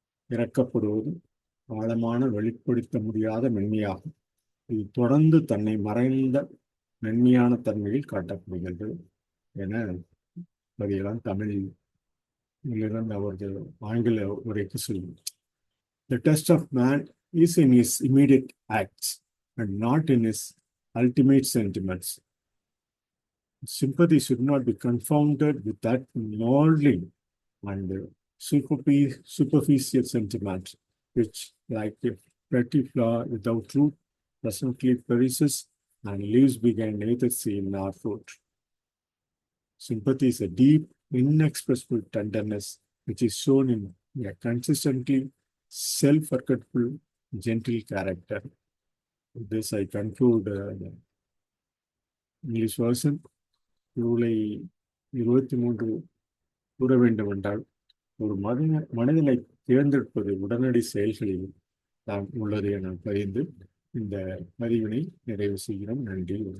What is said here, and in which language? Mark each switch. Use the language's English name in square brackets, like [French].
[Tamil] இறக்கப்படுவது ஆழமான வெளிப்படுத்த முடியாத மென்மையாகும். இது தொடர்ந்து தன்னை மறைந்த மென்மையான தன்மையில் காட்டப்படுகிறது என பதியெல்லாம் தமிழில் இருந்து அவர்கள் ஆங்கில உரைக்கு சொல்லும். [English] The test of man is in his immediate acts and not in his ultimate sentiments. Sympathy should not be confounded with that molding and superficial sentiment, which, like a petty flower without root, presently perishes and leaves behind neither seed nor fruit. Sympathy is a deep, inexpressible tenderness which is shown in a consistently self-forgetful, gentle character. With this, I conclude the English version. [Tamil] July 23 கூற வேண்டும் என்றால், ஒரு மனிதனை தேர்ந்தெடுப்பது உடனடி செயல்களில் தான் உள்ளது என பதிந்து இந்த பதிவினை நிறைவு செய்கிறோம். நன்றி.